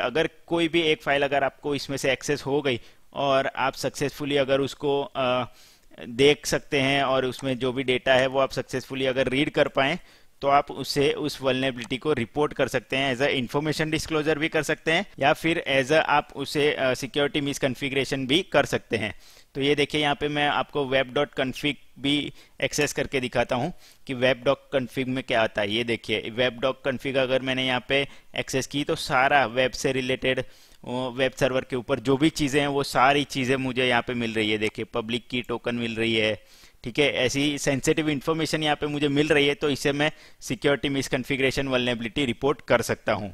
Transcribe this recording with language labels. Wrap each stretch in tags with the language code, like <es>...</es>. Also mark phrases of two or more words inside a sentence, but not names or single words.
<hi>अगर कोई भी एक फाइल अगर आपको इसमें से एक्सेस हो गई और आप सक्सेसफुली अगर उसको देख सकते हैं और उसमें जो भी डेटा है वो आप सक्सेसफुली अगर रीड कर पाएँ, तो आप उसे, उस वल्नरेबिलिटी को रिपोर्ट कर सकते हैं,</hi> <en>as a information disclosure</en> <hi>भी कर सकते हैं या फिर</hi> <en>as a</en> <hi>आप उसे</hi> <en>security misconfiguration</en> <hi>भी कर सकते हैं। तो ये देखिए यहाँ पे मैं आपको web.config भी एक्सेस करके दिखाता हूँ कि web.config में क्या आता है। ये देखिए web.config अगर मैंने यहाँ पे एक्सेस की तो सारा वेब से रिलेटेड,</hi> <en>web server</en> <hi>के ऊपर जो भी चीज़ें हैं वो सारी चीज़ें मुझे यहाँ पे मिल रही है। देखिए</hi> <en>public key token</en> <hi>मिल रही है, ठीक है, ऐसी</hi> <en>sensitive information</en> <hi>यहाँ पे मुझे मिल रही है, तो इससे मैं</hi> <en>security misconfiguration vulnerability report</en> <hi>कर सकता हूँ।</hi>